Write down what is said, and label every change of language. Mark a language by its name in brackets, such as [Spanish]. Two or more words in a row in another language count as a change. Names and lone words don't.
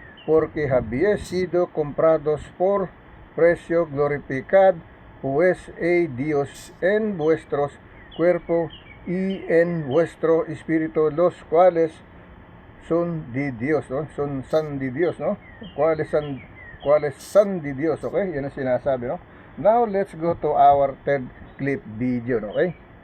[Spanish] Porque habéis sido comprados por precio, glorificad pues Dios en vuestros cuerpos y en vuestro espíritu, los cuales son de Dios, ¿no? Son de Dios, ¿no? ¿Cuáles son de Dios, [English] okay? [Filipino] Yan ang sinasabi, no? [English] Now let's go to our third clip video, okay?